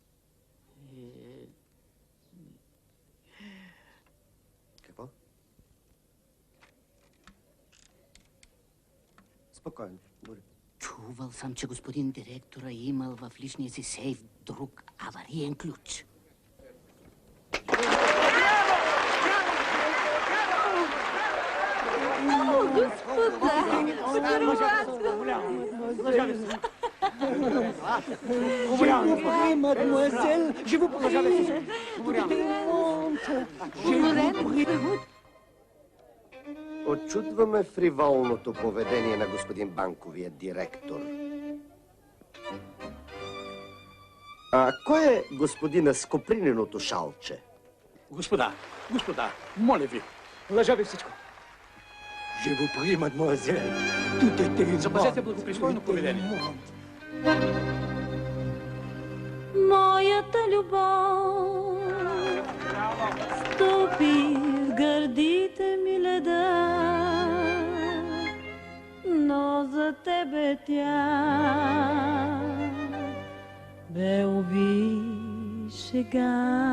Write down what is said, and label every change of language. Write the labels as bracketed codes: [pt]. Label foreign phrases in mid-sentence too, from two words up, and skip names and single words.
[bg] Какво? Спокойно, говори. Чувал съм, че господин директора имал в личния си сейф друг авариен ключ. [fr] Mademoiselle, je vous prie. [bg] Очудваме фриволното поведение на господин банковия директор. А кой е господина с коприненото шалче? Господа, моля ви. Лъжа ви всичко. [fr] Je vous prie, mademoiselle. Tout est tellement... [bg] Запазете благопристойно поведение. Моята любов стопи в гърдите ми леда, но за тебе тя бе шега.